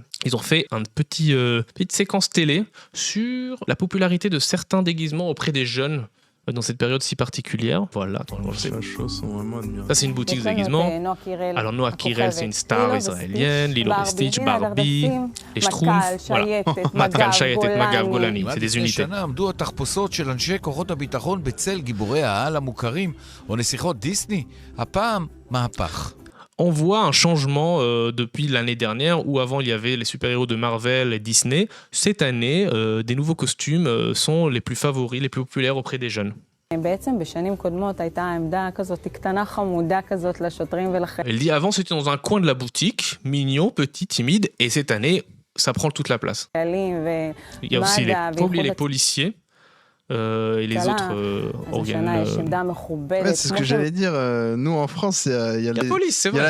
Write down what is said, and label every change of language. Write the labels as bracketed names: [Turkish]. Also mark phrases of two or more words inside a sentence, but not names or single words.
[French] Ils ont fait une petite séquence télé sur la popularité de certains déguisements auprès des jeunes dans cette période si particulière. Voilà, attends, je sais. sont vraiment admirables. Ça, c'est une boutique de déguisement. Alors, Noah Kirel, c'est une star israélienne. Lilo Stitch, Barbie, les Schtroumpfs. Voilà. Matkal Shayetet, Magav Golani. C'est des unités. [Hebrew] שנה עמדו התחפושות של אנשי כוחות הביטחון בצל גיבורי העל המוכרים או נסיכות דיסני. הפעם, מהפך. [French] On voit un changement depuis l'année dernière où avant il y avait les super-héros de Marvel et Disney. Cette année, des nouveaux costumes sont les plus favoris, les plus populaires auprès des jeunes. [Hebrew] בעצם בשנים קודמות הייתה עמדה כזאת קטנה חמודה כזאת לשוטרים ולחיילים. [French] Elle dit avant c'était dans un coin de la boutique, mignon, petit, timide, et cette année ça prend toute la place. Il y a aussi faut oublier les policiers. Et les autres organes. Ouais, c'est ce que j'allais dire. Nous, en France, il y a la police, c'est vrai.